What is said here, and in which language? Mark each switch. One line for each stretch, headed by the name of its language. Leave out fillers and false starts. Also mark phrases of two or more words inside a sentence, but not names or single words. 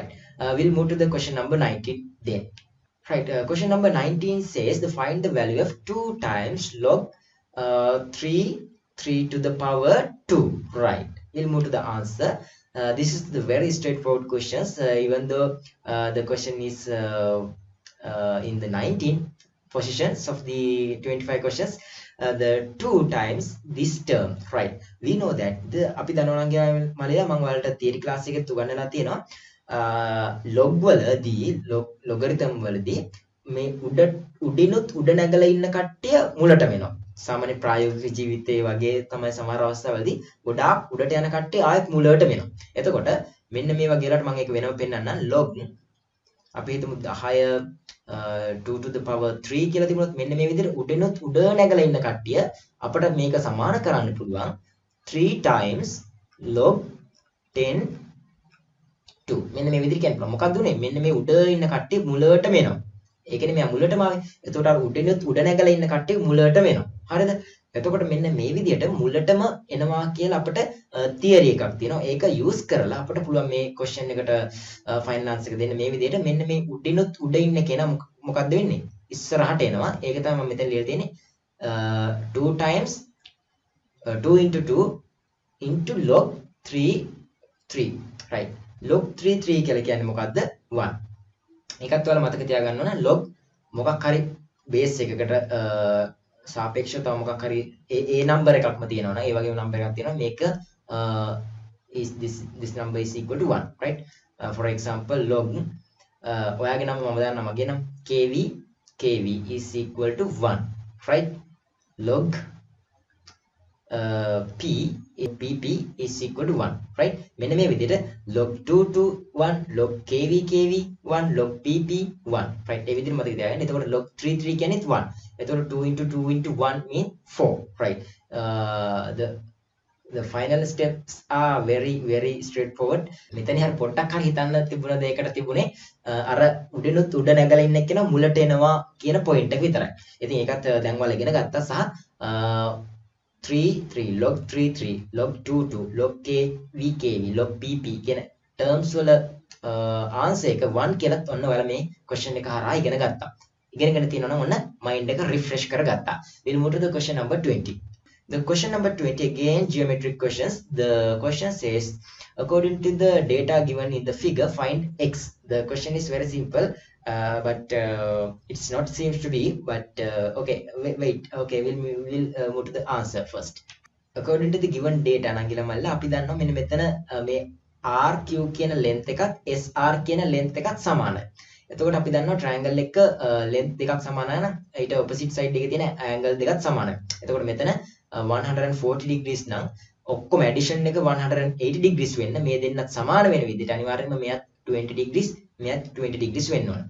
English: We'll move to the question number 19 then. Right, question number 19 says to find the value of 2 times log 3 to the power 2, right? We'll move to the answer. This is the very straightforward questions, even though the question is in the 19 positions of the 25 questions. The 2 times this term, right? We know that the
Sinhala: අපි දන්නවා නම් මලයා මම ඔයාලට
English: theory class
Sinhala: එකේ උගන්වලා තියෙනවා log වලදී logarithm වලදී මේ උඩිනුත් උඩ නැගලා ඉන්න කට්ටිය මුලටම එනවා. සාමාන්‍ය ප්‍රායෝගික ජීවිතයේ වගේ තමයි සමහර අවස්ථාවලදී ගොඩාක් උඩට යන කට්ටිය ආයෙත් මුලටම එනවා. එතකොට මෙන්න මේ වගේ වලට මම ඒක වෙනම පෙන්නන්නම්. log අපි හිතමු 10 2
English: to the power
Sinhala: 3 කියලා තිබුණොත් මෙන්න මේ විදිහට උඩිනුත් උඩ නැගලා ඉන්න කට්ටිය අපිට මේක සමාන කරන්න පුළුවන් 3
English: times log
Sinhala: 10 2. මෙන්න මේ විදිහට කියන්න පුළුවන්. මොකක්ද උනේ? මෙන්න මේ උඩ ඉන්න කට්ටිය මුලටම එනවා. ඒ කියන්නේ මෙයා මුලටම ආවේ. එතකොට අර උඩිනුත් උඩ නැගලා ඉන්න කට්ටිය මුලටම එනවා. හරිද? එතකොට මෙන්න මේ විදිහට මුලටම එනවා කියලා අපිට තියරි එකක් තියෙනවා. ඒක යූස් කරලා අපිට පුළුවන් මේ ක්වෙස්චන් එකට
English: final answer
Sinhala: එක දෙන්න මේ විදිහට. මෙන්න මේ උඩිනුත් උඩ ඉන්න කෙනා මොකක්ද වෙන්නේ? ඉස්සරහට එනවා. ඒක තමයි මම මෙතන ලියලා තියෙන්නේ.
English: 2 times 2 into 2 into log 3 right.
Sinhala: log 3 කියලා කියන්නේ මොකද්ද? 1. ඒකත් ඔයාලා මතක තියාගන්න ඕන. log මොකක් හරි බේස් එකකට සාපේක්ෂව තව මොකක් හරි ඒ නම්බර් එකක්ම තියෙනවනේ. ඒ වගේම නම්බර් එකක් තියෙනවා.
English: මේක is this number is equal to 1 right. For example log
Sinhala: ඔයාගේ නම මම දාන්න මගේ නම
English: kv is equal to 1 right. log pp is equal to 1 right.
Sinhala: මෙන්න මේ විදිහට
English: log 2 to 1 log kv 1 log pp 1 right.
Sinhala: ඒ විදිහට මතක තියාගන්න. එතකොට log 3 කියන්නේ 1. එතකොට
English: 2 into 2 into 1 mean 4 right. The final steps are very straightforward.
Sinhala: මෙතන හරිය පොඩ්ඩක් හරි හිතන්න තිබුණ දෙයකට තිබුණේ අර උඩිනුත් උඩ නැගලා ඉන්න එක්කෙනා මුලට එනවා කියන පොයින්ට් එක විතරයි. ඉතින් ඒකත් දැන් ඔයාලා ඉගෙන ගත්තා සහ
English: 3 log 3 log 2 log kv log pp
Sinhala: කියන terms වල answer එක 1 කියලා ඔන්න ඔයාලා මේ question එක හරහා ඉගෙන ගත්තා. ඉගෙනගෙන තියෙනවා නම් ඔන්න mind එක refresh කරගත්තා.
English: We'll move to the question number 20. The question number 20 again geometric questions. The question says according to the data given in the figure find x. The question is very simple but it's not seems to be but okay wait okay we'll move to the answer first. According to the given data
Sinhala: නංගිලා මල්ලා අපි දන්නවා මෙන්න මෙතන මේ rq කියන length එකත් sr කියන length එකත් සමානයි. එතකොට අපි දන්නවා triangle එක length දෙකක් සමානයි නම් ඊට
English: opposite side
Sinhala: එකේ තියෙන angle දෙකත් සමානයි. එතකොට මෙතන 140 degrees නම් ඔක්කොම addition එක 180 degrees වෙන්න මේ දෙන්නත් සමාන වෙන විදිහට අනිවාර්යයෙන්ම මෙයත් 20 degrees මෙයත් 20 degrees වෙන්න ඕන.